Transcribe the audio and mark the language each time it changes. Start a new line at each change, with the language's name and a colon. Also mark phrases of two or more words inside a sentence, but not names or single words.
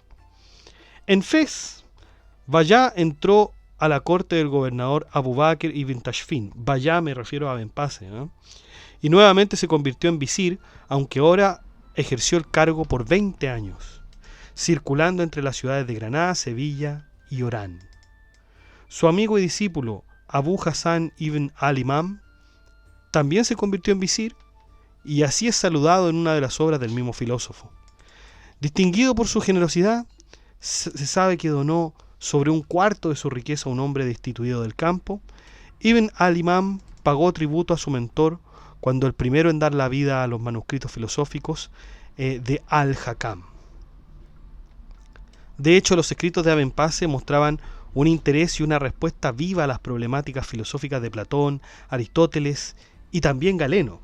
Spanish: En Fez, Bajjah entró a la corte del gobernador Abu Bakr ibn Tashfin. Bajjah me refiero a Aben Pace, ¿no? Y nuevamente se convirtió en visir, aunque ahora ejerció el cargo por 20 años, circulando entre las ciudades de Granada, Sevilla y Orán. Su amigo y discípulo Abu Hassan ibn al-Imam también se convirtió en visir, y así es saludado en una de las obras del mismo filósofo. Distinguido por su generosidad, se sabe que donó sobre un cuarto de su riqueza a un hombre destituido del campo. Ibn al-Imam pagó tributo a su mentor cuando el primero en dar la vida a los manuscritos filosóficos de Al-Hakam. De hecho, los escritos de Aben Pace mostraban un interés y una respuesta viva a las problemáticas filosóficas de Platón, Aristóteles y también Galeno.